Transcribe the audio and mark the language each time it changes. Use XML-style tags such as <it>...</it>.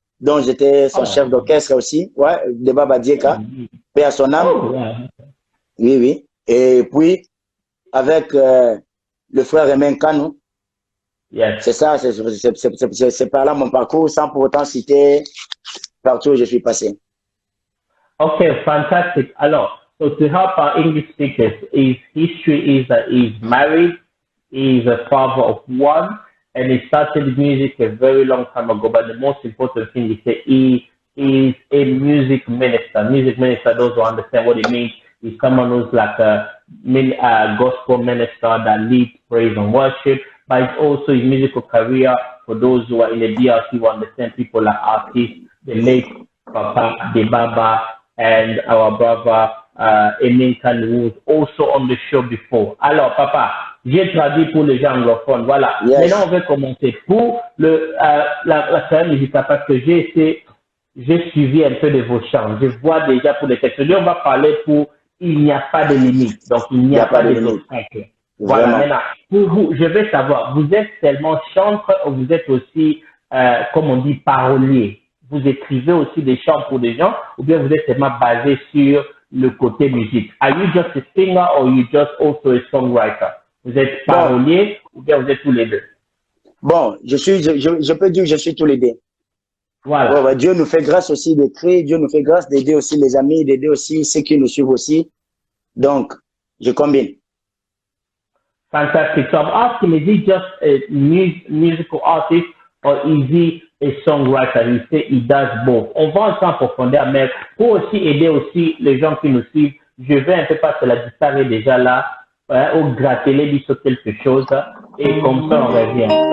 <fr>dont j'étais son chef d'orchestre aussi, ouais, de Baba Dieka, paix à son âme. Oui, oui. Et puis, avec le frère Emen Kanou, c'est ça, c'est par là mon parcours, sans pour autant citer partout où je suis passé.</fr> <en>Okay, fantastic. Alors, so to help our English speakers, his history is that he's married, he's a father of one, and he started music a very long time ago. But the most important thing is that he is a music minister. Music minister, those who understand what it means, is someone who's like a gospel minister that leads praise and worship. But it's also his musical career for those who are in the DRC who understand people like artists, the late Papa Debaba, and our brother Emin Khan, who was also on the show before.</en> <fr>Alors, Papa, j'ai traduit pour les gens anglophones. Voilà.</fr> <en>Yes.</en> <fr>Maintenant, on va commencer pour la carrière musicale parce que j'ai suivi un peu de vos chants. Je vois déjà pour les textes. On va parler pour il n'y a pas de limite. Donc, il n'y a pas de obstacle. Voilà. Maintenant, pour vous, je veux savoir, vous êtes seulement chanteur ou vous êtes aussi, comme on dit, parolier? Vous écrivez aussi des chants pour des gens ou bien vous êtes seulement basé sur le côté musique?</fr> <en>Are you just a singer or you just also a songwriter?</en> <fr>Vous êtes parolier ou bien vous êtes tous les deux? Bon, je peux dire que je suis tous les deux. Voilà. Ouais, Dieu nous fait grâce aussi d'écrire, Dieu nous fait grâce d'aider aussi les amis, d'aider aussi ceux qui nous suivent aussi. Donc, je combine.</fr> <en>Fantastic. So I'm asking, is he just a musical artist or is he a songwriter? You say he does both.</en> <fr>On va entrer en profondeur, mais pour aussi aider aussi les gens qui nous suivent, je vais un peu passer la disparaît déjà là, au gratter les sur quelque chose, et comme ça on revient.</fr>